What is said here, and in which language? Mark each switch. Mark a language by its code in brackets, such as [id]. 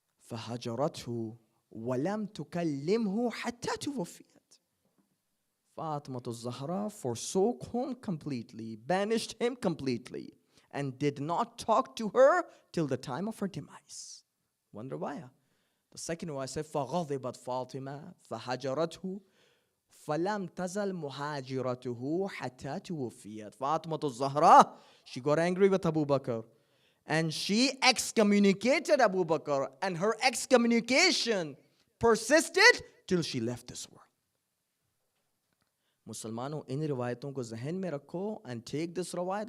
[ar] فهجرته ولم تكلمه حتى توفيت. [en] Fatima Zahra forsook him completely, banished him completely, and did not talk to her till the time of her demise. One riwayah. The second riwayah said, [ar] فَغَضِبَتْ فَاطِمَةُ فَهَجَرَتْهُ فَلَمْ تَزَلْ مُهَاجِرَتُهُ حَتَّى تُوفِيَتْ. [en] Fatima Zahra, she got angry with Abu Bakr, and she excommunicated Abu Bakr, and her excommunication persisted till she left this world. [hi] Muslimano, in riwayaton ko zehen mein rakho [en] and take this riwayat.